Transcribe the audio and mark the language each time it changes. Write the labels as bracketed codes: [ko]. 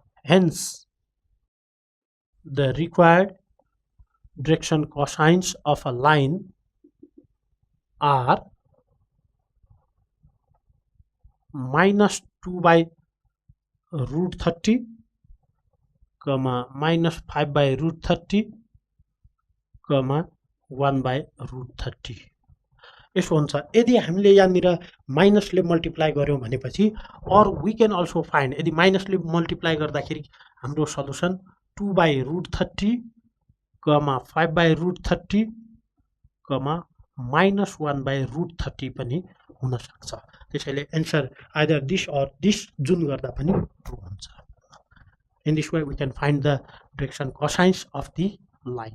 [en] Hence the required direction cosines of a line are -2 by root 30, -5 by root 30, 1 by root 30. [ne] यसो हुन्छ। यदि हामीले यहाँनिर माइनसले मल्टिप्लाई गर्यौँ भनेपछि, [en] or we can also find, [ne] यदि माइनसले मल्टिप्लाई गर्दाखेरि हाम्रो solution 2 by root 30, 5 by root 30, -1 by root 30 पनि हुन सक्छ। त्यसैले answer either this or this जुन गर्दा पनि ट्रु हुन्छ। [en] In this way we can find the direction cosines of the line.